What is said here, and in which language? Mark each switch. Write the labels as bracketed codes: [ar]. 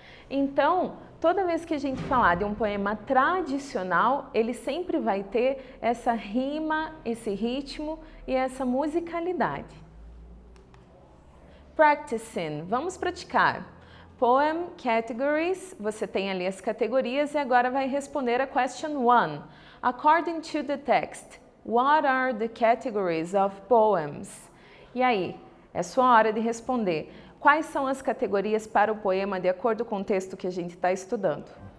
[pt] Então, toda vez que a gente falar de um poema tradicional, ele sempre vai ter essa rima, esse ritmo e essa musicalidade. Practicing, vamos praticar. [en] Poem categories, [pt] você tem ali as categorias e agora vai responder a question 1. [en] According to the text, what are the categories of poems? [pt] E aí, é sua hora de responder. Quais são as categorias para o poema de acordo com o texto que a gente está estudando?